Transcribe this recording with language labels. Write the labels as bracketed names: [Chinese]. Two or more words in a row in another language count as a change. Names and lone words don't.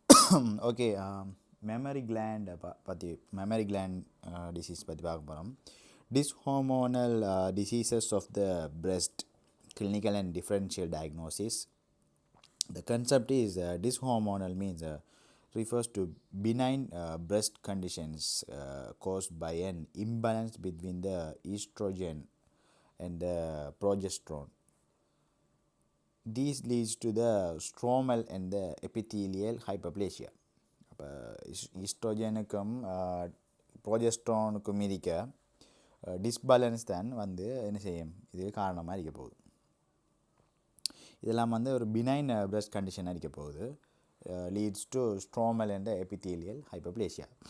[English] Okay, mammary gland mammary gland disease [Tamil] பற்றி பார்க்க போகிறோம். [English] Dyshormonal diseases of the breast, clinical and differential diagnosis. The concept is dyshormonal means refers to benign breast conditions caused by an imbalance between the estrogen and the progesterone. These leads to the stromal and the epithelial hyperplasia. [Tamil] அப்போ ஈஸ்ட்ரோஜனுக்கும் ப்ரோஜெஸ்ட்ரானுக்கும் இருக்க டிஸ்பேலன்ஸ் தான் வந்து என்ன செய்யும், இது காரணமாக இருக்க போகுது. இதெல்லாம் வந்து ஒரு [English] benign breast condition [Tamil] இருக்க போகுது. [English] leads to stromal and epithelial hyperplasia.